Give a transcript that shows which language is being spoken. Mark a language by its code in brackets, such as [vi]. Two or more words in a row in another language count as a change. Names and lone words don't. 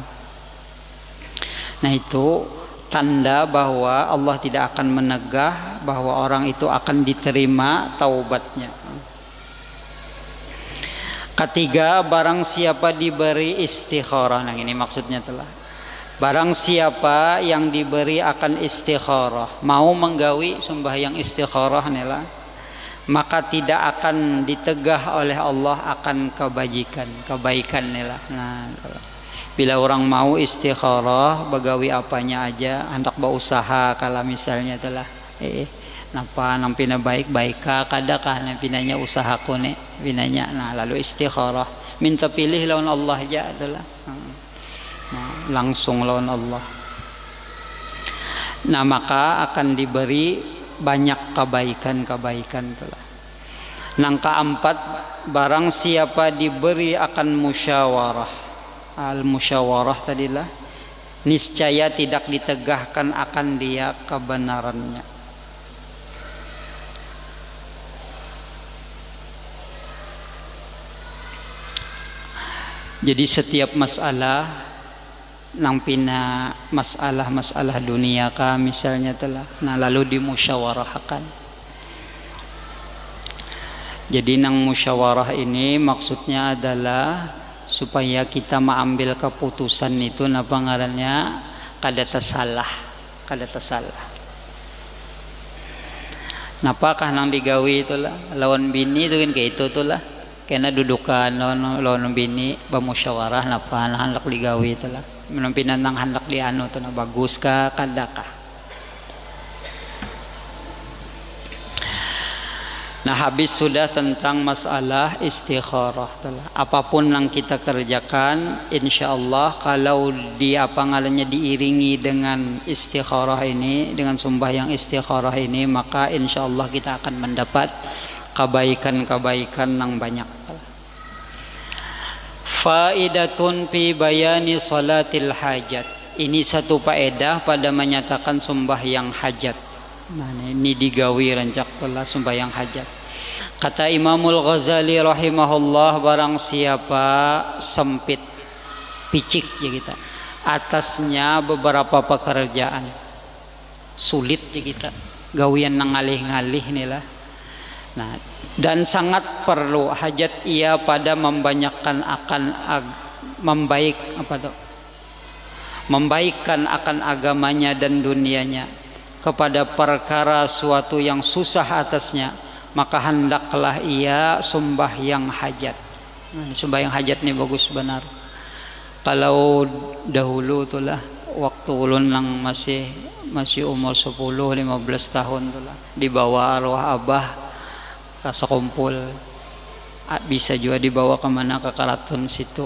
[id] Nah itu tanda bahwa Allah tidak akan menegah bahwa orang itu akan diterima taubatnya. Ketiga, barang siapa diberi istikharah. Nah ini maksudnya telah. Barang siapa yang diberi akan istikharah, mau menggawi sembahyang istikharah nila, maka tidak akan ditegah oleh Allah akan kebaikan nila. [bjn] Nah, bila orang mau istikharah, begawi apanya aja, hendak berusaha kalau misalnya telah napa nampina baik kadakah nampinanya usahaku nih binanya. Nah lalu istikharah, minta pilih lawan Allah aja adalah. Nah, langsung lawan Allah. [id] Nah maka akan diberi banyak kebaikan telah. Yang keempat, barang siapa diberi akan musyawarah. Al musyawarah tadilah niscaya tidak ditegahkan akan dia kebenarannya. [bjn] Jadi setiap masalah nang pina masalah dunia ka misalnya telah lalu dimusyawarahkan. [id] Jadi nang musyawarah ini maksudnya adalah supaya kita mengambil keputusan itu [bjn] napa ngarannya kada tersalah. Napa kah nang digawi itulah lawan bini itu kan kayak itu tulah. Kena dudukan lawan bini bamusyawarah napa hendak digawi itulah. Menampinan nang hendak dianu tu na bagus ka kada ka. [id] Nah, habis sudah tentang masalah istikharah. Apapun yang kita kerjakan, insyaallah kalau diiringi dengan istikharah ini, dengan sembahyang istikharah ini, maka insyaallah kita akan mendapat kebaikan-kebaikan yang banyak. [ar] Faidatun fi bayani salatil hajat. [id] Ini satu faedah pada menyatakan sembahyang hajat. [bjn] Nah, ini digawi rancak telah sembahyang hajat. [id] Kata Imamul Ghazali rahimahullah, barang siapa sempit picik ya kita atasnya beberapa pekerjaan sulit [bjn] ya kita gawian nang ngalih-ngalih inilah. [id] Nah, dan sangat perlu hajat ia pada membanyakkan akan membaikkan akan agamanya dan dunianya kepada perkara suatu yang susah atasnya, maka hendaklah ia sembahyang hajat. [bjn] Nah, [id] sembahyang hajat ini bagus benar. [bjn] Kalau dahulu itulah waktu ulun yang masih umur 10-15 tahun itulah dibawa arwah abah kasa kumpul, bisa juga dibawa kemana ke karaton situ.